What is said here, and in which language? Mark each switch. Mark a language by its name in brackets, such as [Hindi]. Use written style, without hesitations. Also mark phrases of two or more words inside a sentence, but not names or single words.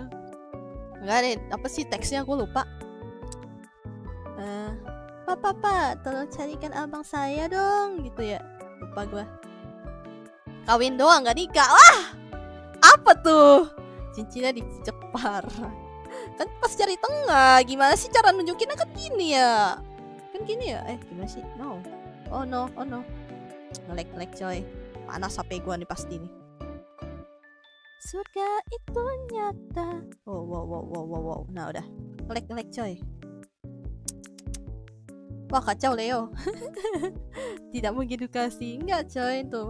[Indonesian] Enggak deh, apa sih teksnya aku lupa. Pak, tolong carikan abang saya dong, gitu ya. Lupa gua. Kawin doang gak nikah. Wah, apa tuh? Cincinnya dipijak parah. Kan pas cari tengah, gimana sih cara nunjukinnya kan gini ya? Kan gini ya? Gimana sih? [English] No. Oh no. [Indonesian] Nge-lag coy. Panas HP gua nih pasti nih. Surga itu nyata. Wow. Nah udah. Nge-lag coy. Wah kacau Leo. Tidak mau edukasi. Enggak coy tuh.